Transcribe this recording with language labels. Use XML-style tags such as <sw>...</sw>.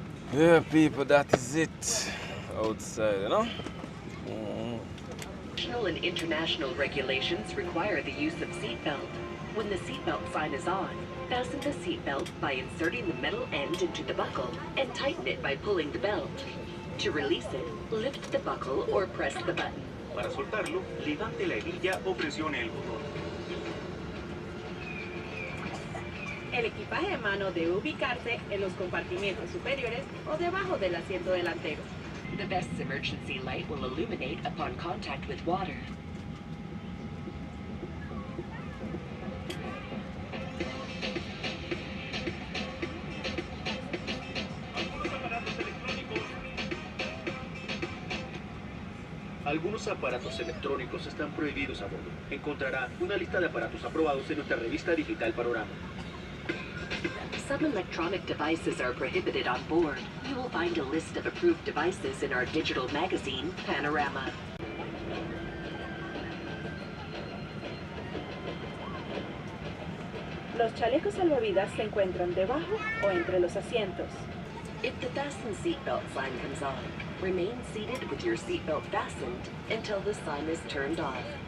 <en>Yeah, people, that is it. Outside, National and international regulations require the use of seatbelt. When the seatbelt sign is on, fasten the seatbelt by inserting the metal end into the buckle and tighten it by pulling the belt. To release it, lift the buckle or press the button.</en> <es>Para soltarlo, levante la hebilla o presione el botón. El equipaje a mano debe ubicarse en los compartimientos superiores o debajo del asiento delantero.</es> <en>The vest's emergency light will illuminate upon contact with water.</en> <es>Algunos aparatos electrónicos están prohibidos a bordo. Encontrará una lista de aparatos aprobados en nuestra revista digital Panorama.</es> <en>Some electronic devices are prohibited on board. You will find a list of approved devices in our digital magazine, Panorama.</en> <es>Los chalecos salvavidas se encuentran debajo o entre los asientos.</es> <en>If the fasten seatbelt sign comes on, remain seated with your seatbelt fastened until the sign is turned off.</en>